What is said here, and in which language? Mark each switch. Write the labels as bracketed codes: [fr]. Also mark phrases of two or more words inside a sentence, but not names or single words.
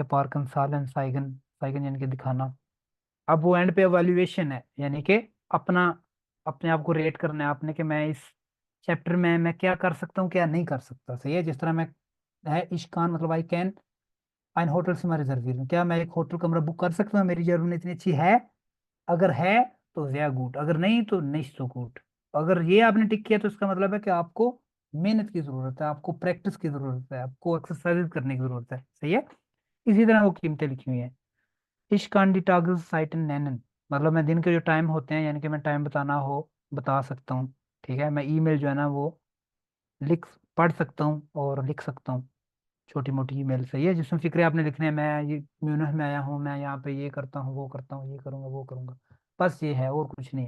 [hi] पार्कन, सालन, साइगन, साइगन यानी कि दिखाना। अब वो एंड पे एवेल्युएशन है, यानी कि अपना अपने आप को रेट करना है आपने कि मैं इस चैप्टर में मैं क्या कर सकता हूँ क्या नहीं कर सकता। सही है, जिस तरह मैं है इश्कान मतलब [en] I can [hi] ein होटल से मैं रिजर्व, क्या मैं एक होटल कमरा बुक कर सकता हूँ, मेरी जर्मनी इतनी अच्छी है, अगर है तो [de] sehr gut, [hi] अगर नहीं तो [de] nicht so gut। [hi] अगर ये आपने टिक किया तो इसका मतलब है कि आपको मेहनत की जरूरत है, आपको प्रैक्टिस की जरूरत है, आपको एक्सरसाइज करने की जरूरत है। सही है, इसी तरह वो कीमतें लिखी हुई हैं। [de] Ich kann die Tageszeiten nennen, [hi] मतलब मैं दिन के जो टाइम होते हैं यानी कि मैं टाइम बताना हो बता सकता हूँ। ठीक है, मैं ईमेल जो है ना वो लिख पढ़ सकता हूँ और लिख सकता हूँ, छोटी मोटी ईमेल। सही है, जिसमें फिक्रे आपने लिखने हैं, मैं ये म्यूनिख में आया हूँ, मैं यहाँ पे ये करता हूँ वो करता हूँ, ये करूँगा वो करूँगा, बस ये है और कुछ नहीं है।